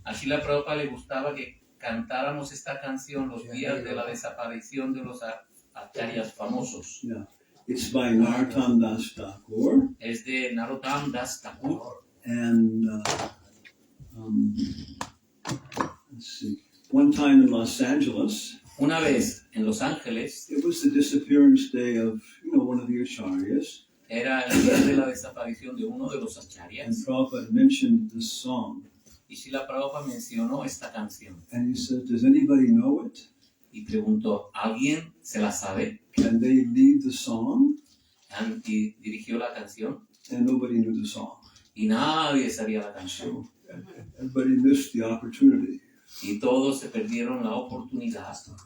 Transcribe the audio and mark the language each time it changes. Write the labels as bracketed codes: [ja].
[es] A Śrīla Prabhupada le gustaba que cantáramos esta canción los días de la desaparición de los acharyas famosos. [en] Yeah, it's by Narottam Das Thakur. [es] Es de Narottam Das Thakur. [en] And let's see. One time in Los Angeles. [es] Una vez en Los Ángeles. [en] It was the disappearance day of one of the acharyas. [es] Era el día de la desaparición de uno de los acharyas. [en] And Prabhupada mentioned this song. [es] Y Śrīla Prabhupada mencionó esta canción. [en] And he said, does anybody know it? [es] Y preguntó, ¿alguien se la sabe? [en] Can they lead the song? [es] Y dirigió la canción. [en] And nobody knew the song. [es] Y nadie sabía la canción. [en] So, everybody missed the opportunity. [es] Y todos se perdieron la oportunidad.